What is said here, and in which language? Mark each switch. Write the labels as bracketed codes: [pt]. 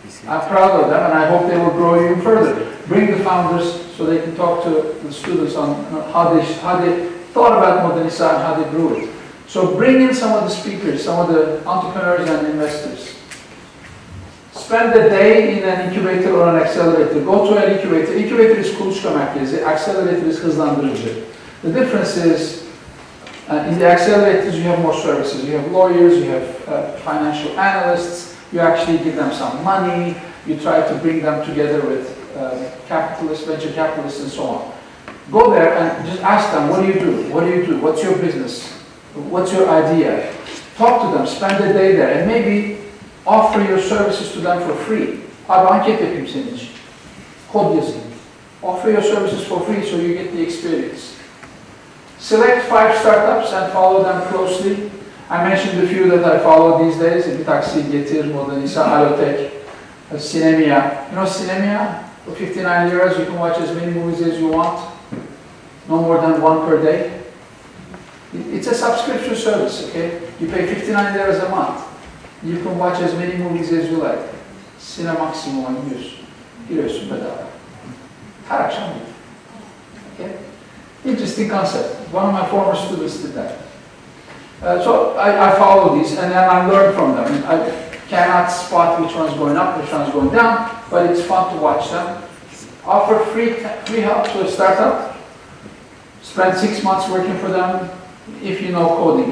[en] I'm proud of them, and I hope they will grow even further. Bring the founders so they can talk to the students on how they thought about Modanisa and how they grew it. So bring in some of the speakers, some of the entrepreneurs and investors. Spend a day in an incubator or an accelerator. Go to an incubator. Incubator is kuluçka merkezi, accelerator is hızlandırıcı. The difference is, in the accelerators you have more services. You have lawyers, you have financial analysts, you actually give them some money, you try to bring them together with capitalists, venture capitalists and so on. Go there and just ask them, what do you do? What do you do? What's your business? What's your idea? Talk to them, spend a day there, and maybe offer your services to them for free. [tr] Abi anket yapayım senin için. Kod yazayım. [en] Offer your services for free so you get the experience. Select 5 startups and follow them closely. I mentioned a few that I follow these days. Bitaxi, Getir, Modanisa, Alotech, Sinemia. You know Sinemia? For 59 euros you can watch as many movies as you want. No more than 1 per day. It's a subscription service, okay? You pay 59 euros a month. You can watch as many movies as you like. [tr] Sinemaksimum'a giriyorsun bedava. Her akşam gir. [en] Okay? Interesting concept. One of my former students did that. So I follow these and then I learn from them. I cannot spot which one's going up, which one's going down, but it's fun to watch them. Offer free help to a startup. Spend 6 months working for them if you know coding.